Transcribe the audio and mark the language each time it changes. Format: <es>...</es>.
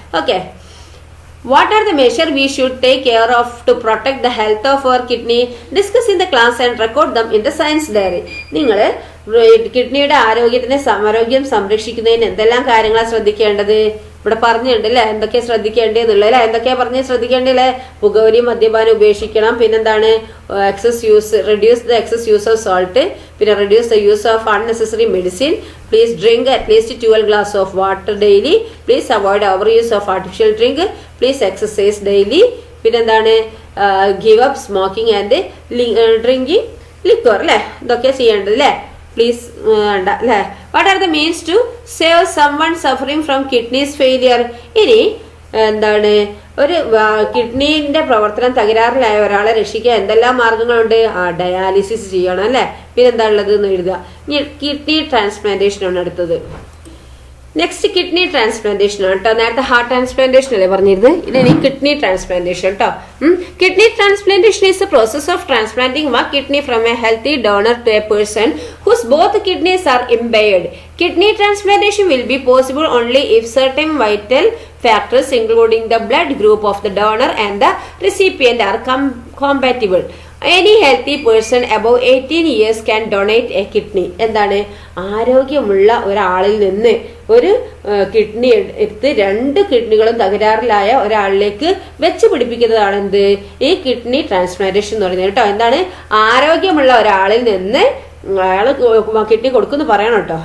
<en>Okay, what are the measure we should take care of to protect the health of our kidney? Discuss in the class and record them in the science diary.</en> <ml>നിങ്ങൾ കിഡ്നിയുടെ ആരോഗ്യം സംരക്ഷിക്കുന്നതിന് എന്തെല്ലാം കാര്യങ്ങളാണ് ശ്രദ്ധിക്കേണ്ടത്? ഇവിടെ പറഞ്ഞിട്ടുണ്ട് അല്ലെ, എന്തൊക്കെയാ ശ്രദ്ധിക്കേണ്ടതെന്നുള്ളത് അല്ലെ. എന്തൊക്കെയാ ശ്രദ്ധിക്കേണ്ടല്ലേ? പുകവലി മദ്യപാനം ഉപേക്ഷിക്കണം. പിന്നെന്താണ്?</ml> <en>reduce the excess use of salt. പിന്നെ reduce the use of unnecessary medicine. Please drink at least 12 glasses of water daily. Please avoid overuse of artificial drink. Please exercise daily. പിന്നെന്താണ്? give up smoking and drinking liquor അല്ലെ.</en> <ml>ഇതൊക്കെ ചെയ്യേണ്ടത് അല്ലെ.</ml> <en>Please അല്ലേ. What are the means to save someone suffering from kidneys failure?</en> <ml>ഇനി എന്താണ് ഒരു കിഡ്നീന്റെ പ്രവർത്തനം തകരാറിലായ ഒരാളെ രക്ഷിക്കാൻ എന്തെല്ലാം മാർഗങ്ങളുണ്ട്? ഡയാലിസിസ് ചെയ്യണം അല്ലെ. പിന്നെ എന്താ ഉള്ളത് എന്ന് എഴുതുക. കിഡ്നി ട്രാൻസ്പ്ലാന്റേഷൻ ആണ് അടുത്തത്. നെക്സ്റ്റ് കിഡ്നി ട്രാൻസ്പ്ലാന്റേഷൻ ആണ് കേട്ടോ. നേരത്തെ ഹാർട്ട് ട്രാൻസ്പ്ലാന്റേഷൻ അല്ലേ പറഞ്ഞിരുന്നത്, ഇനി കിഡ്നി ട്രാൻസ്പ്ലാന്റേഷൻ കേട്ടോ.</ml> <en>Kidney transplantation is a process of transplanting one kidney from a healthy donor to a person whose both kidneys are impaired. Kidney transplantation will be possible only if certain vital factors including the blood group of the donor and the recipient are compatible. Any healthy person above 18 years can donate a kidney.</en> <ml>എന്താണ്? ആരോഗ്യമുള്ള ഒരാളിൽ നിന്ന് ഒരു kidney എടുത്ത് 2 കിഡ്നികളും തകരാറിലായ ഒരാളിലേക്ക് വെച്ച് പിടിപ്പിക്കുന്നതാണ് എന്ത്? ഈ kidney transplantation എന്ന് പറയുന്നത് കേട്ടോ. എന്താണ്? ആരോഗ്യമുള്ള ഒരാളിൽ നിന്ന് അയാൾ കിഡ്നി കൊടുക്കുമെന്ന് പറയണം കേട്ടോ.</ml>